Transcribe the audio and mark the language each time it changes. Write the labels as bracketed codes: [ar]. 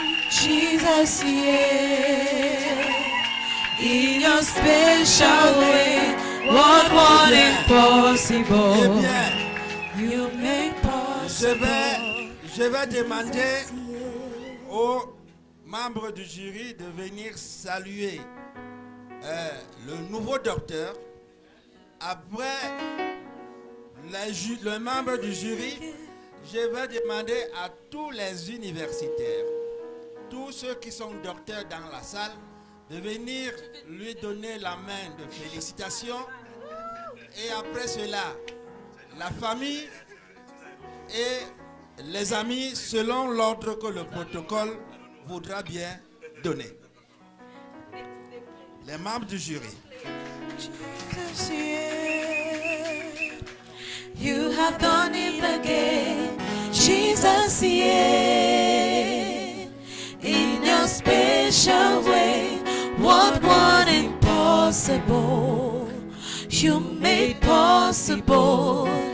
[en] Jesus, yeah, in your special way, what impossible, [fr] Eh bien, [en] you make possible. [fr] je vais demander aux membres du jury de venir saluer le nouveau docteur. Après le membre du jury, je vais demander à tous les universitaires, tous ceux qui sont docteurs dans la salle, de venir lui donner la main de félicitations. Et après cela, la famille et les amis, selon l'ordre que le protocole voudra bien donner. Les membres du jury. [en] Jesus, yeah, you have done it again. Jesus, yeah, in your special way, what impossible, you made possible.